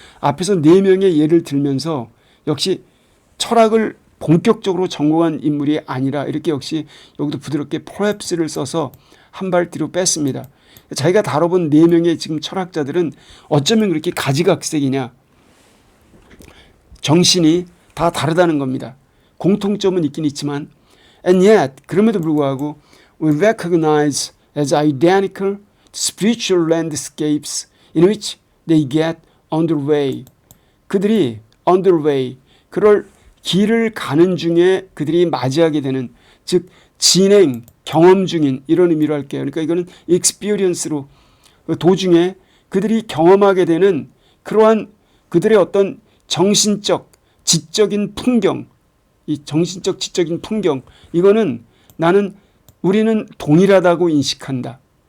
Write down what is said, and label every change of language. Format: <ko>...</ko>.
<ko>앞에서 4명의 예를 들면서 역시 철학을 본격적으로 전공한 인물이 아니라 이렇게 역시 여기도 부드럽게 perhaps를 써서 한 발 뒤로 뺐습니다. 자기가 다뤄본 4명의 지금 철학자들은 어쩌면 그렇게 가지각색이냐, 정신이 다 다르다는 겁니다. 공통점은 있긴 있지만,</ko> <en>and yet,</en> <ko>그럼에도 불구하고</ko> <en>we recognize as identical spiritual landscapes in which they get underway.</en> <ko>그들이 underway, 그럴 길을 가는 중에 그들이 맞이하게 되는, 즉 진행, 경험 중인, 이런 의미로 할게요. 그러니까 이거는 experience로 도중에 그들이 경험하게 되는 그러한 그들의 어떤 정신적, 지적인 풍경, 이 정신적, 지적인 풍경, 이거는 우리는 동일하다고 인식한다.</ko>